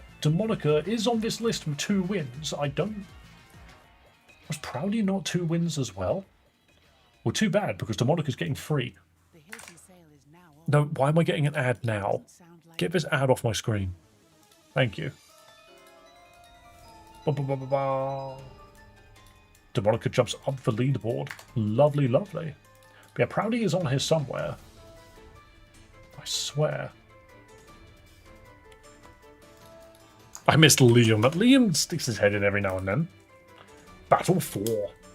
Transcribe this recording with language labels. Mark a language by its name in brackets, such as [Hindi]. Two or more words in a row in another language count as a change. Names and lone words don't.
[English] Demonica is on this list with 2 wins. Was Proudy not 2 wins as well? Well, too bad, because Demonica's getting free. No, why am I getting an ad now? Get this ad off my screen. Thank you. Ba, ba, ba, ba, ba. Demonica jumps up the leaderboard. Lovely, lovely. But yeah, Proudy is on here somewhere. I swear. I missed Liam, but Liam sticks his head in every now and then. Battle 4.